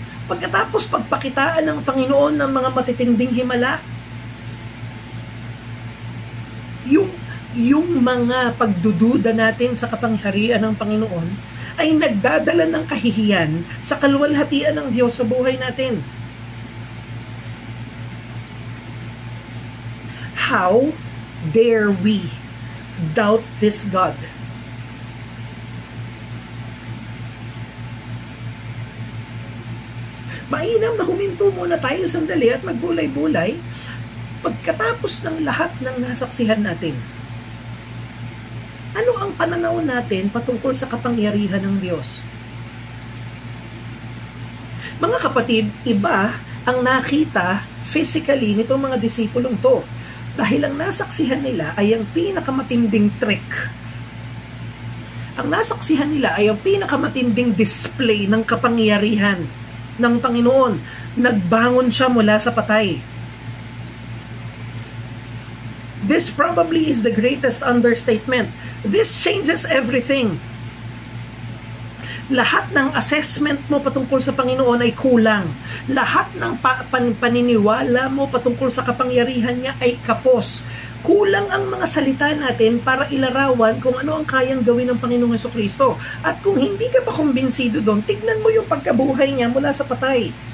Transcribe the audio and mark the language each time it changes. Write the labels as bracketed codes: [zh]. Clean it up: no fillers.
[tl] Pagkatapos pagpakitaan ng Panginoon ng mga matitinding himala, yung mga pagdududa natin sa kapangyarihan ng Panginoon ay nagdadala ng kahihiyan sa kaluwalhatian ng Diyos sa buhay natin. [en] How dare we doubt this God? [tl] Mainam na huminto muna tayo sandali at magbulay-bulay pagkatapos ng lahat ng nasaksihan natin. Ano ang pananaw natin patungkol sa kapangyarihan ng Diyos? Mga kapatid, iba ang nakita physically nitong mga disipulong to dahil ang nasaksihan nila ay ang pinakamatinding trick. Ang nasaksihan nila ay ang pinakamatinding display ng kapangyarihan ng Panginoon. Nagbangon siya mula sa patay. [en] This probably is the greatest understatement. This changes everything. [tl] Lahat ng assessment mo patungkol sa Panginoon ay kulang. Lahat ng paniniwala mo patungkol sa kapangyarihan niya ay kapos. Kulang ang mga salita natin para ilarawan kung ano ang kayang gawin ng Panginoong Hesukristo. At kung hindi ka pa kumbinsido doon, tignan mo yung pagkabuhay niya mula sa patay.